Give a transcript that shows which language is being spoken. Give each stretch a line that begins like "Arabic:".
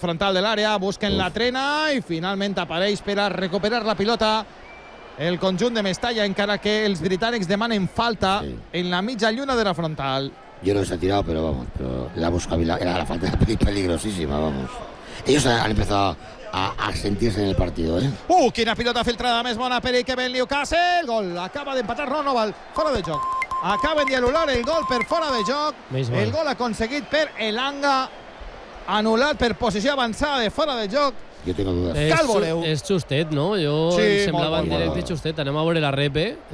Catalan: frontal de l'àrea, busquen la trena i finalment apareix per a recuperar la pilota el conjunt de Mestalla, encara que els britànics demanen falta en la mitja lluna de la frontal.
Spanish: Yo no les he tirado, pero vamos, pero la busca, era la falta peligrosísima, vamos. Ellos han empezado a sentirse en el partido, ¿eh?
Catalan: Quina pilota filtrada més bona per Ikeben Newcastle. Gol, acaba d'empatar Ronovald, fora de joc. Acaben d'anul·lar el gol per fora de joc. El gol aconseguit per Elanga, anul·lat per posició avançada de fora de joc. Jo tinc dudes. És justet, no? Jo sí, em semblava en directe justet. Anem a veure la repe.